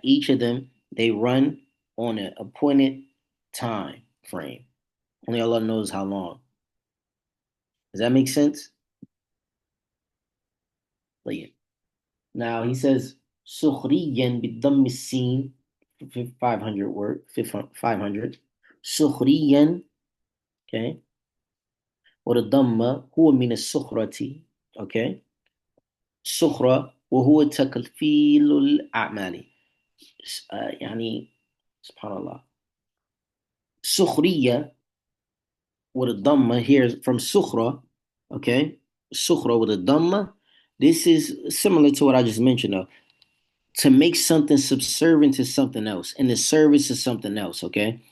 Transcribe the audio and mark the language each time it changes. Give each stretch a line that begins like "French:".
English: Each of them, they run on an appointed time frame. Only Allah knows how long. Does that make sense? Like, now he says,
Arabic: سُخْرِيًّا بِالضَّمِّ السِّينِ,
English: 500 word, 500.
Arabic: سُخْرِيًّا, okay, والضمة هو من السخرة, okay. السخرة وهو تكفيل الأعمال. يعني سبحان الله.
English: سخرية with a dhamma here from sukhra, okay? Sukhra with a dhamma. This is similar to what I just mentioned, though. To make something subservient to something else, and the service is something else, okay?